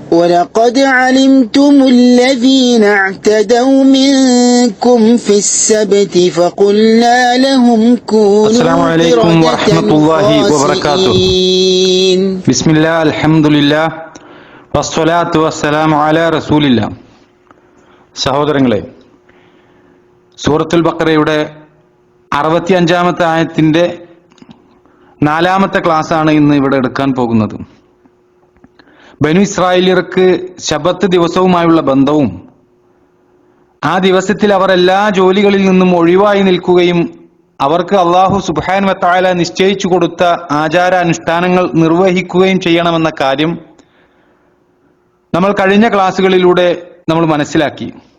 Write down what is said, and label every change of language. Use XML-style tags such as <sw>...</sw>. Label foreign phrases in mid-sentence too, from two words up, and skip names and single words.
<ar>وَلَقَدْ عَلِمْتُمُ الَّذِينَ اعْتَدَوْا مِنكُمْ فِي السَّبْتِ فَقُلْنَا لَهُمْ كُونُوا السلام عليكم ورحمة الله وبركاته. بسم الله الحمد لله والصلاة والسلام على رسول الله.</ar> <ml>സഹോദരങ്ങളെ, സൂറത്തുൽ ബഖറയുടെ 65-ാമത്തെ ആയത്തിന്റെ 4-ാമത്തെ ക്ലാസ്സാണ് ഇന്ന് ഇവിടെ എടുക്കാൻ പോകുന്നത്. ബനു ഇസ്രായേലിയർക്ക് ശബത്ത് ദിവസവുമായുള്ള ബന്ധവും ആ ദിവസത്തിൽ അവർ എല്ലാ ജോലികളിൽ നിന്നും ഒഴിവായി നിൽക്കുകയും അവർക്ക്</ml> <ar>الله سبحانه وتعالى</ar> <ml>നിശ്ചയിച്ചു കൊടുത്ത ആചാരാനുഷ്ഠാനങ്ങൾ നിർവഹിക്കുകയും ചെയ്യണമെന്ന കാര്യം നമ്മൾ കഴിഞ്ഞ ക്ലാസ്സുകളിലൂടെ നമ്മൾ മനസ്സിലാക്കി.</ml>